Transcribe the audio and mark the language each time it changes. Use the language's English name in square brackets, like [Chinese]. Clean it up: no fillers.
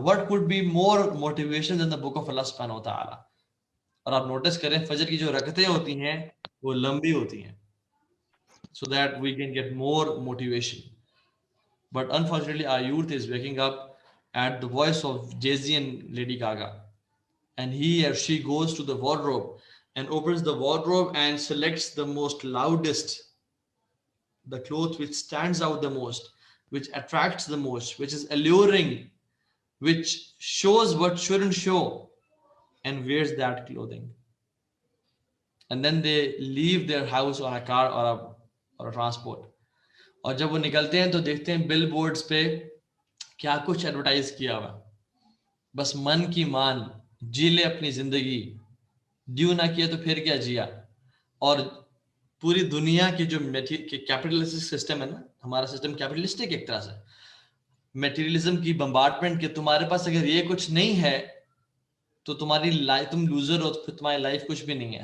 [English] What could be more motivational than the book of Allah subhanahu wa ta'ala? [Urdu] اور آپ notice کریں فجر کی جو رکعتیں ہوتی ہیں وہ لمبی ہوتی ہیں [English] so that we can get more motivation. But unfortunately our youth is waking up at the voice of Jay-Z and Lady Gaga, and he or she goes to the wardrobe and opens the wardrobe and selects the most loudest, the clothes which stands out the most, which attracts the most, which is alluring, which shows what shouldn't show, and wears that clothing. And then they leave their house on a car or a transport. [Urdu] اور جب وہ نکلتے ہیں تو دیکھتے ہیں بل boards پہ کیا کچھ ایڈورٹائز کیا ہوا, بس من کی مان, جی لے اپنی زندگی, ڈیو نہ کیا تو پھر کیا جیا. اور پوری دنیا کی جو کیپٹلسٹک سسٹم ہے نا, ہمارا سسٹم کیپٹلسٹک ایک طرح سے, میٹیریلزم کی بمبارڈمنٹ کہ تمہارے پاس اگر یہ کچھ نہیں ہے تو تمہاری لائف, تم لوزر ہو, تو پھر تمہاری لائف کچھ بھی نہیں ہے.